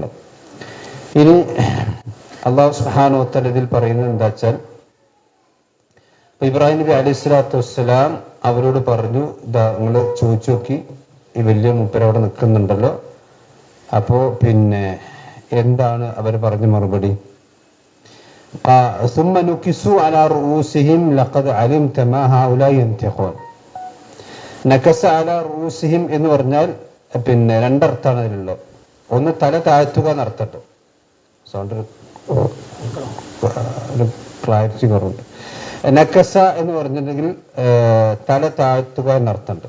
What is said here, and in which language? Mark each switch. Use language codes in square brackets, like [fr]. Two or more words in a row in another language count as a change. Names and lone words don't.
[ml] ഇനി അല്ലാഹു [ar] سبحانه وتعالى [ml] ഇതിൽ പറയുന്നത് എന്താ വെച്ചാൽ, ഇബ്രാഹിം നബി [ar] عليه الصلاة والسلام [ml] അവരോട് പറഞ്ഞു, ഇതാ നിങ്ങൾ ചോദിച്ചു നോക്കി, ഈ വലിയ മൂപ്പര് അവിടെ നിൽക്കുന്നുണ്ടല്ലോ, അപ്പോൾ പിന്നെ എന്താണ് അവർ പറഞ്ഞ മറുപടി? [ar] ثم نكسوا على رؤوسهم لقد علمت ما هؤلاء ينطقون. نكسوا على رؤوسهم [ml] എന്ന് പറഞ്ഞാൽ പിന്നെ രണ്ടർത്ഥമാണ് അതിലുള്ളത്. ഒന്ന് തല താഴ്ത്തുക എന്നർത്ഥമുണ്ട്, സൗണ്ട് ഒരു ക്ലാരിറ്റി കുറവുണ്ട്. നക്കസ എന്ന് പറഞ്ഞിട്ടുണ്ടെങ്കിൽ തല താഴ്ത്തുക എന്നർത്ഥമുണ്ട്.